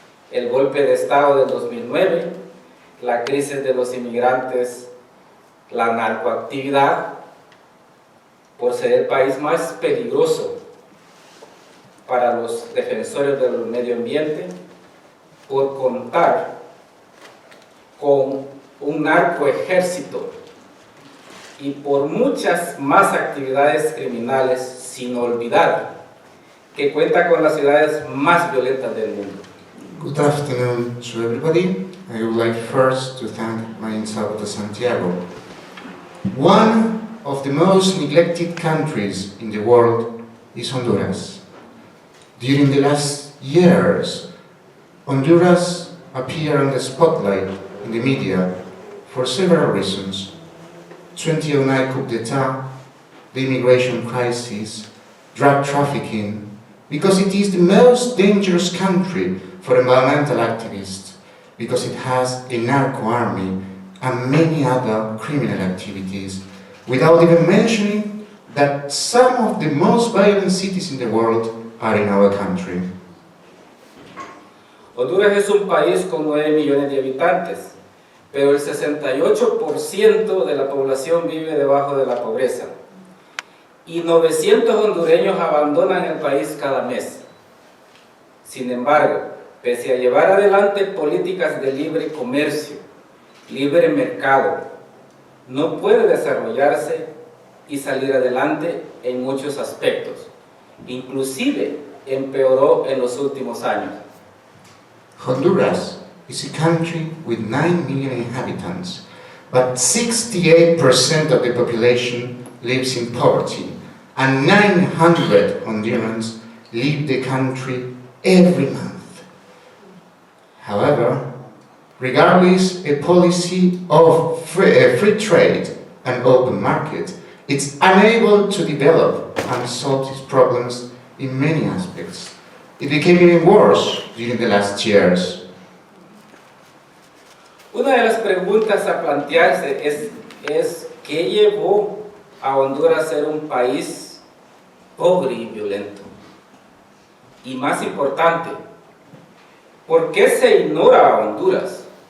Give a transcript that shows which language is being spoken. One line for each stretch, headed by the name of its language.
Spanish: El golpe de Estado del 2009, la crisis de los inmigrantes, la narcoactividad, por ser el país más peligroso para los defensores del medio ambiente, por contar con un narcoejército y por muchas más actividades criminales, sin olvidar que cuenta con las ciudades más violentas del mundo.
English: Good afternoon to everybody. I would like first to thank my Salvador Santiago. One of the most neglected countries in the world is Honduras. During the last years, Honduras appeared on the spotlight in the media for several reasons. 2009 coup d'etat, the immigration crisis, drug trafficking, because it is the most dangerous country for environmental activists, because it has a narco army and many other criminal activities, without even mentioning that some of the most violent cities in the world are in our country.
Spanish: Honduras es un país con 9 millones de habitantes, pero el 68% de la población vive debajo de la pobreza. Y 900 hondureños abandonan el país cada mes. Sin embargo, pese a llevar adelante políticas de libre comercio, libre mercado, no puede desarrollarse y salir adelante en muchos aspectos. Inclusive empeoró en los últimos años.
English: Honduras is a country with 9 million inhabitants, but 68% of the population lives in poverty, and 900 Hondurans leave the country every month. However, regardless a policy of free trade and open market, it's unable to develop and solve its problems in many aspects. It became even worse during the last years.
Spanish: Una de las preguntas a plantearse es ¿qué llevó a Honduras a ser un país pobre y violento? Y más importante, ¿por qué se ignora a Honduras?